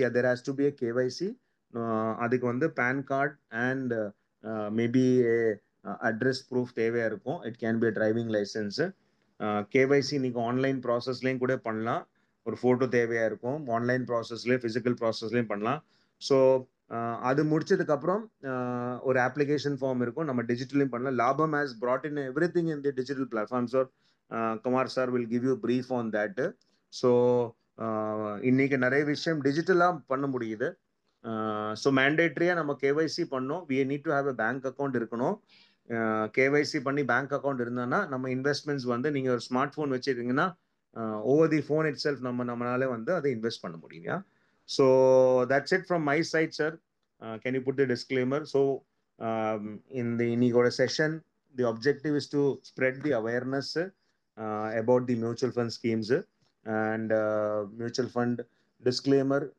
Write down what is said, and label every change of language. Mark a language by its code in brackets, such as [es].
[en] Yeah, there has to be a KYC. [ta] அதுக்கு வந்து [en] PAN card and maybe a address proof [ta] தேவையா இருக்கும். [en] It can be a driving license. [ta] KYC நீங்க online ப்ராசஸ்லையும் கூட பண்ணலாம். ஒரு ஃபோட்டோ தேவையா இருக்கும். ஆன்லைன் ப்ராசஸ்லேயும் ஃபிசிக்கல் ப்ராசஸ்லையும் பண்ணலாம். ஸோ அது முடிச்சதுக்கு அப்புறம் ஒரு அப்ளிகேஷன் ஃபார்ம் இருக்கும், நம்ம டிஜிட்டலையும் பண்ணலாம். [en] லாபம் has brought in everything in the digital platforms. Or Kumar sir will give you brief on that. [ta] So இன்னைக்கு நிறைய விஷயம் டிஜிட்டலாக பண்ண முடியுது. ஸோ மேண்டேட்ரியா நம்ம கேவைசி பண்ணோம். [en] we need to have a bank account இருக்கணும். [ta] கேவைசி பண்ணி பேங்க் அக்கௌண்ட் இருந்தானா நம்ம இன்வெஸ்ட்மெண்ட்ஸ் வந்து நீங்க ஒரு smart phone வச்சிருக்கீங்கன்னா over the phone it self நம்மளால வந்து அதை இன்வெஸ்ட் பண்ண முடியும். [en] So that's it from my side, sir. Can you put the disclaimer? So in the Inigoda session, the objective is to spread the awareness about the mutual fund schemes and mutual fund disclaimer.